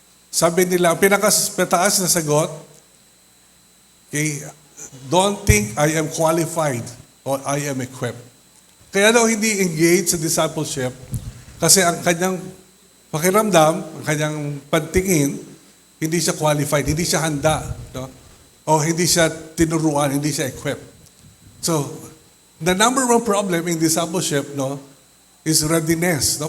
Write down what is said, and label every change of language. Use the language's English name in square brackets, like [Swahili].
[English] Sabi nila, ang pinakamataas na sagot, okay, don't think I am qualified or I am equipped. [Filipino] Kaya daw hindi engaged sa discipleship kasi ang kanyang pakiramdam, ang kanyang pantingin, hindi siya qualified, hindi siya handa, no? O hindi siya tinuruan, hindi siya equipped. [English] So, the number one problem in discipleship, no, is readiness. No?